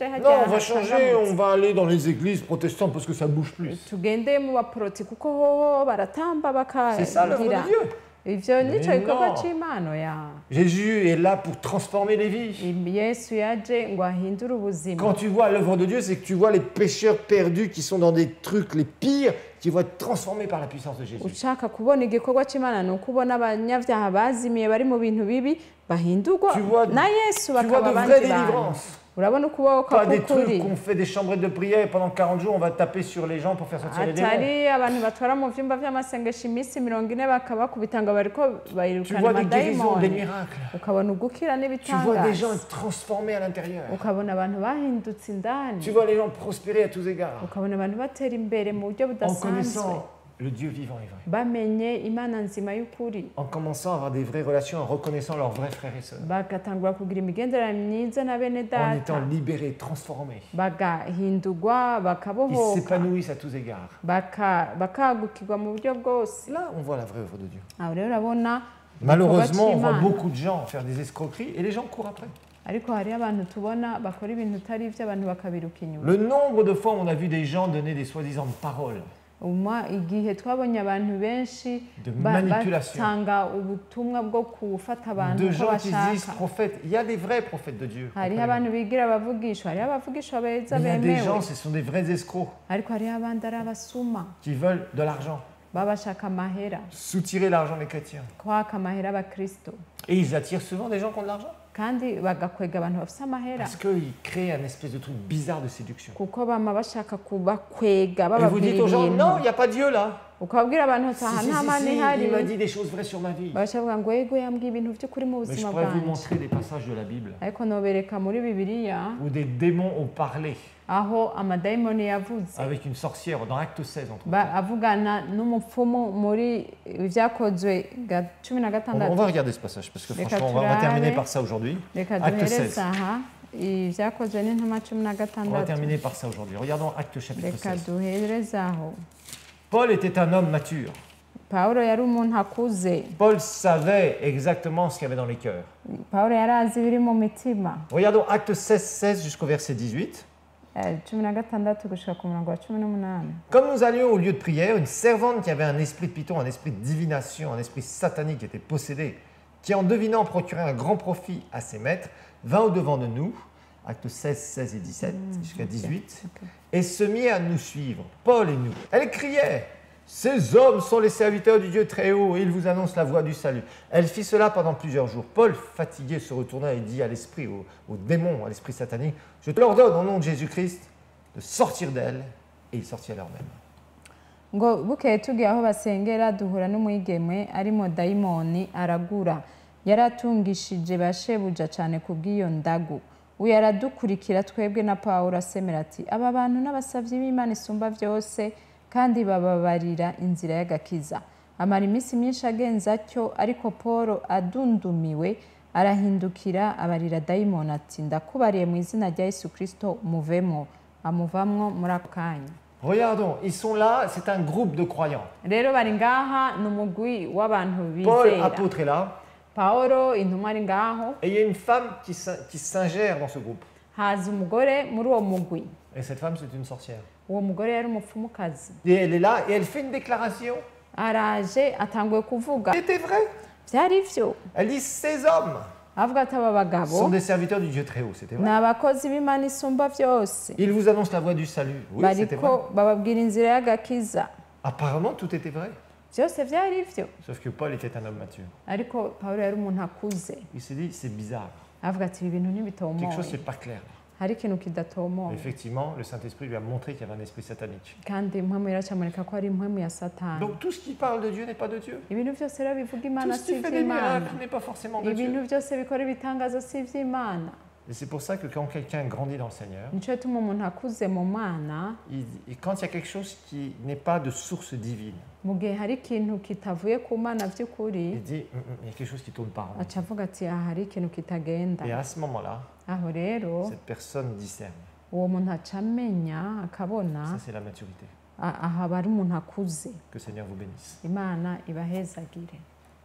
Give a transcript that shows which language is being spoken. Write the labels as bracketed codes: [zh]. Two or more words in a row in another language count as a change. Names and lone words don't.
[fr] Non, [rn] hajya [fr] on va changer, on va aller dans les églises protestantes parce que ça bouge plus. [rn] tugende mu baporoti kuko hoho baratamba [fr] C'est ça l'œuvre [rn] bakagira. [fr] de Dieu. [rn] Ivyo nico [fr] Mais [rn] gikorwa [fr] non. [rn] c'Imana ya. [fr] Jésus est là pour transformer les vies. [rn] Yesu yaje ngo ahindure ubuzima. [fr] Quand tu vois l'œuvre de Dieu, c'est que tu vois les pécheurs perdus qui sont dans des trucs les pires, qui vont être transformés par la puissance de Jésus. [rn] Ushaka kubona igikorwa c'Imana ni ukubona abanyabyaha bazimiye bari mu bintu bibi bahindurwa [fr] Tu vois- [rn] na Yesu [fr] Tu vois [rn] bakaba [fr] de vraies [rn] abandi bantu. [fr] délivrances. [rn] Urabona ukuboko [fr] Pas des [rn] k'ukuri. [fr] trucs qu'on fait des chambrettes de prière et pendant 40 jours on va taper sur les gens pour faire sortir les démons. [rn] atari abantu batwara mu vyumba vy'amasengesho iminsi 40 bakabakubita ngo bariko [fr] Tu [rn] bayirukana [fr] vois des guérisons, des [rn] amadayimoni, [fr] miracles. [rn] ukabona ugukira [fr] Tu vois des [rn] n'ibitangaza, [fr] gens transformés à l'intérieur. [rn] ukabona abantu bahindutse indani, [fr] Tu vois les gens prospérer à tous égards. [rn] ukabona abantu batera imbere mu buryo [fr] En [rn] budasanzwe, [fr] connaissant le Dieu vivant et vrai. [rn] bamenye Imana nzima y'ukuri, [fr] En commençant à avoir des vraies relations, en reconnaissant leurs vrais frères et sœurs. [rn] bagatangura kugira imigenderanire myiza na bene [fr] En [rn] data, [fr] étant libérés, transformés. [rn] bagahindurwa [fr] Ils [rn] bakabohoka, [fr] s'épanouissent à tous égards. [rn] bakagukirwa mu buryo bwose. [fr] Là, on voit la vraie œuvre de Dieu. [rn] Aho rero urabona [fr] Malheureusement, on voit [rn] Imana. [fr] beaucoup de gens faire des escroqueries et les gens courent après. [rn] ariko hariho abantu tubona bakora ibintu utari ibyo, abantu bakabiruka inyuma. [fr] Le nombre de fois où on a vu des gens donner des soi-disant paroles [rn] Igihe twabonye abantu benshi [fr] de manipulation, [rn] batanga ubutumwa bwo gufata abantu [fr] de [rn] uko [fr] gens qui se disent [rn] bashaka. [fr] prophètes. Il y a des vrais prophètes de Dieu. [rn] Hariho abantu bigira abavugishwa, hariho abavugishwa beza [fr] Mais il y a des gens, [rn] bemewe, [fr] ce sont des vrais escrocs [rn] ariko hariho abandi ari abasuma [fr] qui veulent de l'argent, [rn] baba bashaka amahera, [fr] soutirer l'argent des chrétiens. [rn] kwaka amahera abakristo, [fr] Et ils attirent souvent des gens qui ont de l'argent [rn] kandi bagakwega abantu bafite amahera [fr] parce qu'ils créent un espèce de truc bizarre de séduction. [rn] kuko bama bashaka kubakwega [fr] Et vous [rn] bababwira [fr] dites aux gens, non, il [rn] ibintu. [fr] n'y a pas Dieu là. [rn] ukabwira abantu ati aha nta mana ihari [fr] il m'a dit des choses vraies sur ma vie. [rn] bakavuga ngo yego yambwiye ibintu by'ukuri mu [fr] Mais je [rn] buzima [fr] pourrais vous [rn] bwanjye [fr] montrer des passages de la Bible [rn] ariko nobereka muri bibiliya [fr] où des démons ont parlé [rn] aho amadayimoni yavuze [fr] avec une sorcière dans Acte 16. Entre [rn] avugana n'umupfumu muri ibyakozwe 16 [fr] on va regarder ce passage parce que [rn] Reka [fr] franchement, on va terminer [rn] turabe. [fr] par ça aujourd'hui. [rn] reka [fr] Acte [rn] duhereze [fr] 16. [rn] aha ibyakozwe n'intumwa [fr] On va [rn] 16 [fr] terminer par ça aujourd'hui. Regardons Acte chapitre [rn] reka [fr] 16. [rn] duhereze aho [fr] Paul était un homme mature. [rn] pawulo yari umuntu akuze [fr] Paul savait exactement ce qu'il y avait dans les cœurs. [rn] pawulo yari azi ibiri mu mitima [fr] Regardons Acte 16, 16 jusqu'au verset 18. 16 gushika ku murongo wa 18 Comme nous allions au lieu de prière, une servante qui avait un esprit de python, un esprit de divination, un esprit satanique était possédée, qui en devinant procurait un grand profit à ses maîtres, vint au-devant de nous, actes 16, 16 et 17 jusqu'à 18, et se mit à nous suivre, Paul et nous. Elle criait, « Ces hommes sont les serviteurs du Dieu très haut, et ils vous annoncent la voie du salut. » Elle fit cela pendant plusieurs jours. Paul, fatigué, se retourna et dit à l'esprit, au démon, à l'esprit satanique, « Je te l'ordonne au nom de Jésus-Christ de sortir d'elle. » Et ils sortirent leur-même. [rn] ngo bukeye tugiye aho basengera duhura n'umwigeme arimo dayimoni aragura yaratungishije bashebuja cyane kubw'iyo ndagu uyu aradukurikira twebwe na pawulo asemera ati aba bantu n'abasavyi b'imana isumba byose kandi bababarira inzira y'agakiza amara iminsi myinshi agenza atyo ariko Paulo adundumiwe arahindukira abarira dayimoni ati ndakubariye mu izina rya Yesu Kristo muvemo amuvamwo muri ako kanya. [fr] Regardons, ils sont là, c'est un groupe de croyants. [rn] Rero bari ngaha n'umugwi w'abantu [fr] Paul, [rn] bizera. [fr] apôtre, est là, [rn] Paulo intumwa ari ngaho [fr] et il y a une femme qui s'ingère dans ce groupe. [rn] haza umugore muri uwo mugwi. [fr] Et cette femme, c'est une sorcière. [rn] Uwo mugore yari umupfumukazi. [fr] Et elle est là, et elle fait une déclaration. [rn] Araje atanguye kuvuga. [fr] C'était vrai. [rn] Byari vyo. [fr] Elle dit, ces hommes [rn] Avuga ati aba bagabo [fr] sont des serviteurs du Dieu très haut, c'était [rn] ni [fr] vrai. [rn] abakozi b'Imana isumba byose. [fr] Ils vous annoncent la voie du salut. Oui, c'était vrai. [rn] Bariko bababwira inzira y'agakiza. [fr] Apparemment, tout était vrai. [rn] Byose byari vyo. [fr] Sauf que Paul était un homme mature. [rn] Ariko Paulo yari umuntu akuze. [fr] Il s'est dit, c'est bizarre. [rn] Avuga ati ibi bintu [fr] Quelque chose, [rn] ntibitomoye. [fr] c'est pas clair. [rn] Hari ikintu kidatomoye. [fr] Effectivement, le Saint-Esprit lui a montré qu'il y avait un esprit satanique. [rn] Kandi impwemu iracamurika ko ari impwemu ya Satani. [fr] Donc tout ce qui parle de Dieu n'est pas de Dieu. [rn] Ibintu byose rero bivuga [fr] Tout [rn] Imana [fr] ce [rn] si [fr] qui fait des [rn] iby'Imana. [fr] miracles n'est pas forcément de [rn] Ibintu [fr] Dieu. [rn] byose bikora ibitangazo si iby'Imana. [fr] Et c'est pour ça que quand quelqu'un grandit dans le Seigneur, [rn] Nico gituma umuntu akuze mu Mana, [fr] et quand il y a quelque chose qui n'est pas de source divine, [rn] mu gihe hari ikintu kitavuye ku Mana by'ukuri, [fr] il dit, il y a quelque chose qui tourne pas rond. [rn] aca avuga ati aha hari ikintu kitagenda. [fr] Et à ce moment-là, [rn] Aho rero [fr] cette personne discerne. [rn] uwo muntu aca amenya akabona [fr] Ça, c'est la maturité. [rn] aha aba ari umuntu akuze. [fr] Que le Seigneur vous bénisse. [rn] Imana ibahezagire.